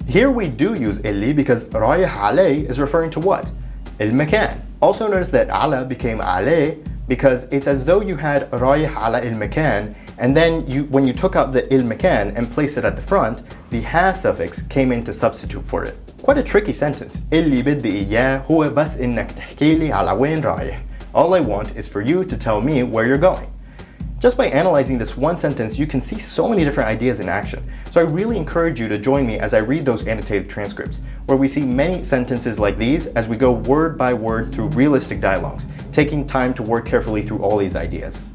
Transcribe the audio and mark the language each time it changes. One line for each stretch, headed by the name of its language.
English: Here we do use illi because
Arabic: رايح عليه
English: is referring to what?
Arabic: المكان.
English: Also notice that على became عليه because it's as though you had
Arabic: رايح على المكان
English: and then when you took out the المكان and placed it at the front, the ها suffix came in to substitute for it. Quite a tricky sentence.
Arabic: اللي بدي إياه هو بس إنك تحكيلي على وين رايح.
English: All I want is for you to tell me where you're going. Just by analyzing this one sentence, you can see so many different ideas in action. So I really encourage you to join me as I read those annotated transcripts, where we see many sentences like these as we go word by word through realistic dialogues, taking time to work carefully through all these ideas.